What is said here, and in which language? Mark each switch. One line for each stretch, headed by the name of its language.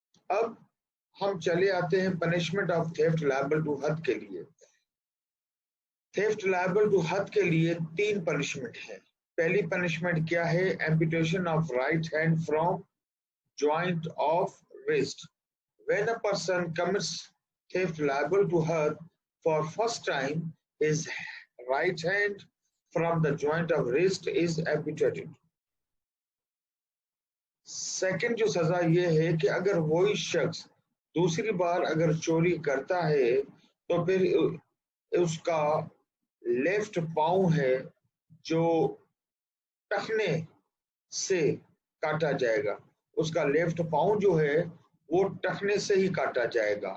Urdu: اب ہم چلے آتے ہیں
English: punishment of theft liable to حد
Urdu: کے لیے۔ تھیفٹ لائبل ٹو حد کے لیے 3 پنشمنٹ ہیں۔ پہلی پنشمنٹ کیا ہے؟
English: Amputation of right hand from joint of wrist. When a person commits theft liable to hurt for first time, his right hand from the joint of wrist is amputated.
Urdu: Second جو سزا یہ ہے کہ اگر وہی شخص دوسری بار اگر چوری کرتا ہے تو پھر اس کا لیفٹ پاؤں ہے جو ٹخنے سے کاٹا جائے گا، اس کا لیفٹ پاؤں جو ہے وہ ٹخنے سے ہی کاٹا جائے گا۔